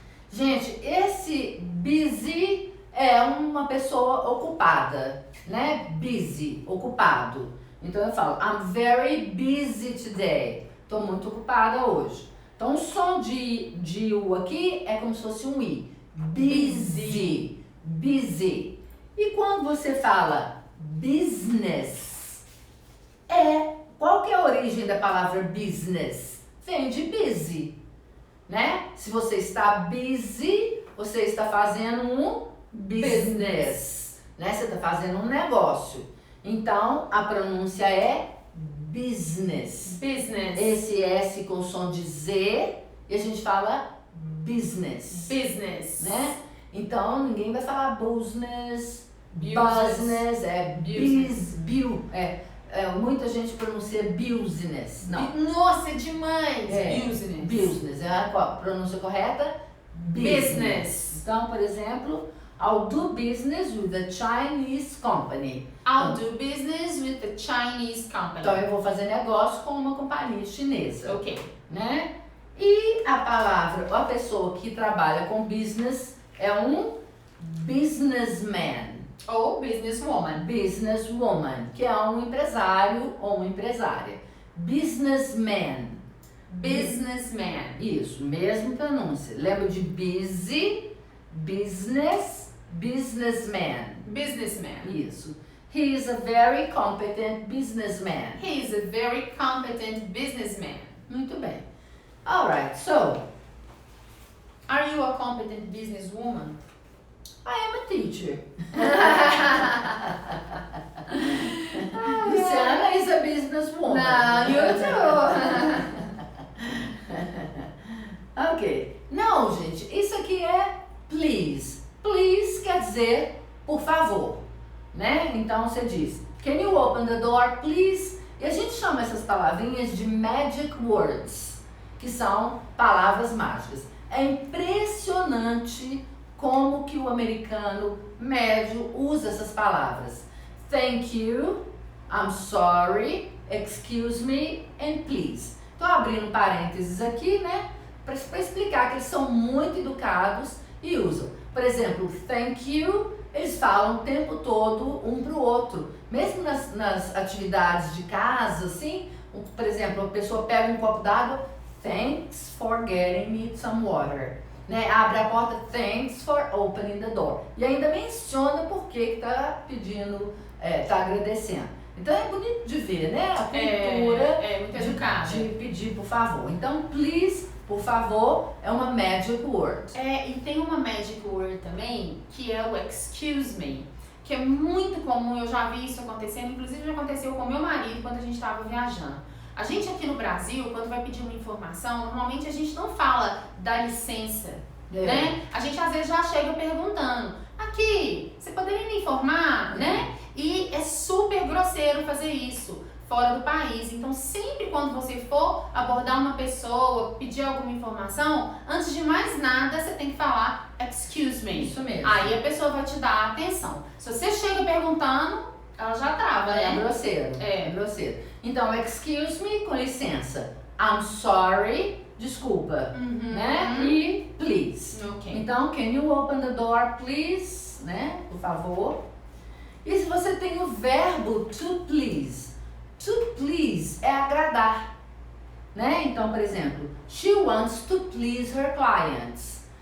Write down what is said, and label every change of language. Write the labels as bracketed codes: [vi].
[pt] Gente, esse busy é uma pessoa ocupada, né? Busy, ocupado. Então eu falo, [en] I'm very busy today. [pt] Tô muito ocupada hoje. Então o som de U aqui é como se fosse um I. Busy. Busy. E quando você fala business, qual que é a origem da palavra business? Vem de busy, né? Se você está busy, você está fazendo um business, né? Você está fazendo um negócio. Então, a pronúncia é business. [en] Business. [pt] Esse S com som de Z e a gente fala business, [en] Business. [pt] né? Então, ninguém vai falar business, [en] Business. [pt] business, muita gente pronuncia business. Não. Nossa, é demais. Business. Business. É a pronúncia correta? [en] Business. [pt] Então, por exemplo, [en] I'll do business with a Chinese company. I'll do business with a Chinese company. [pt] Então, eu vou fazer negócio com uma companhia chinesa. Ok. Né? E a palavra, ou a pessoa que trabalha com business é um businessman. Ou businesswoman. Businesswoman, que é um empresário ou uma empresária. Businessman. [en] Businessman. [pt] Isso, mesma pronúncia. Lembra de busy, business, businessman. [en] Businessman. [pt] Isso. [en] He is a very competent businessman. He is a very competent businessman. [pt] Muito bem. [en] Alright, so Are you a competent businesswoman? I am a teacher. Luciana is a businesswoman. No, you too. Ok. [pt] Não, gente, isso aqui é please. Please quer dizer por favor, né? Então você diz, [en] can you open the door, please? [pt] E a gente chama essas palavrinhas de magic words, que são palavras mágicas. É impressionante como que o americano médio usa essas palavras. [en] Thank you, I'm sorry, excuse me and please. [pt] Estou abrindo parênteses aqui, né? Para explicar que eles são muito educados e usam. Por exemplo, thank you, eles falam o tempo todo um para o outro. Mesmo nas atividades de casa, assim, por exemplo, a pessoa pega um copo d'água, [en] thanks for getting me some water. [pt] Né? Abre a porta, [en] thanks for opening the door. [pt] E ainda menciona por que está pedindo, está agradecendo. Então é bonito de ver, né? A cultura muito educada. de pedir por favor. Então, please, por favor, é uma magic word. E tem uma magic word também, que é o excuse me, que é muito comum, eu já vi isso acontecendo, inclusive já aconteceu com meu marido quando a gente estava viajando. A gente aqui no Brasil, quando vai pedir uma informação, normalmente a gente não fala dá licença, né? A gente às vezes já chega perguntando, aqui, você poderia me informar, né? E é super grosseiro fazer isso fora do país. Então sempre quando você for abordar uma pessoa, pedir alguma informação, antes de mais nada você tem que falar excuse me. Isso mesmo. Aí a pessoa vai te dar atenção. Se você chega perguntando, ela já trava, né? É grosseiro. É grosseiro. Então, excuse me, com licença. [en] I'm sorry, [pt] desculpa. Né? E please. Ok. Então, [en] can you open the door, please? [pt] Né? Por favor. E se você tem o verbo to please? To please é agradar. Né? Então, por exemplo, [en] she wants to please her clients.